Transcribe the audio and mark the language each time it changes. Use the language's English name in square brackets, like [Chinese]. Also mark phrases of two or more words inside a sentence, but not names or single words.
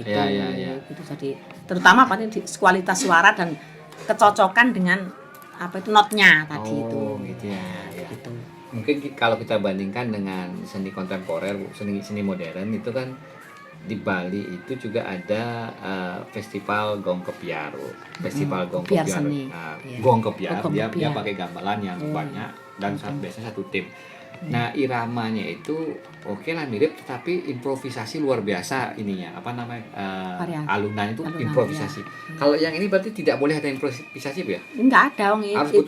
[Indonesian] Ya. Gitu. Jadi terutama pada kualitas suara dan kecocokan dengan apa itu notnya tadi itu. Gitu ya. Gitu. Mungkin kalau kita bandingkan dengan seni kontemporer, Bu, seni modern itu kan di Bali itu juga ada festival Gong Kepiar, Bu. Festival Gong Kepiar Kepiar. seni. Nah, Iya. Gong Kepiar, Gong dia Kepiar. pakai gamelan yang banyak dan biasanya satu tim. Nah, iramanya itu oke lah mirip, tetapi improvisasi luar biasa ininya. Apa namanya? Variasi. Alunan itu Alunan, improvisasi. ya. Kalau yang ini berarti tidak boleh ada improvisasi, Bu, ya? Enggak ada wong Harus itu.